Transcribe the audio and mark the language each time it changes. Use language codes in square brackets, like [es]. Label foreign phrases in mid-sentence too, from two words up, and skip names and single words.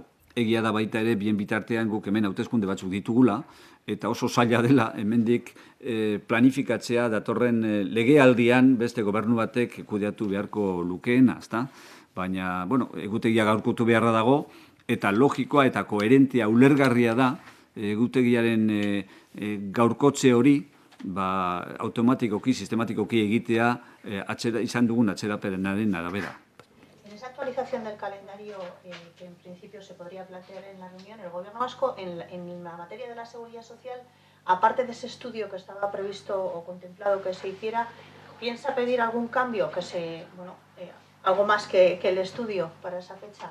[eu] Egia da baita ere, bien bitartean guk hemen hauteskunde batzuk ditugula, eta oso zaila dela hemendik planifikatzea datorren legealdian beste gobernu batek kudeatu beharko lukeena, ezta? Baina, bueno, egutegia gaurkotu beharra dago, eta logikoa eta koherentea ulergarria da egutegiaren gaurkotze hori automatikoki, sistematikoki egitea izan dugun atzerapenaren arabera. [es] En esa actualización del calendario que en principio se podría plantear en la reunión, el Gobierno vasco en la materia de la seguridad social, aparte de ese estudio que estaba previsto o contemplado que se hiciera, ¿piensa pedir algún cambio, algo más que el estudio para esa fecha?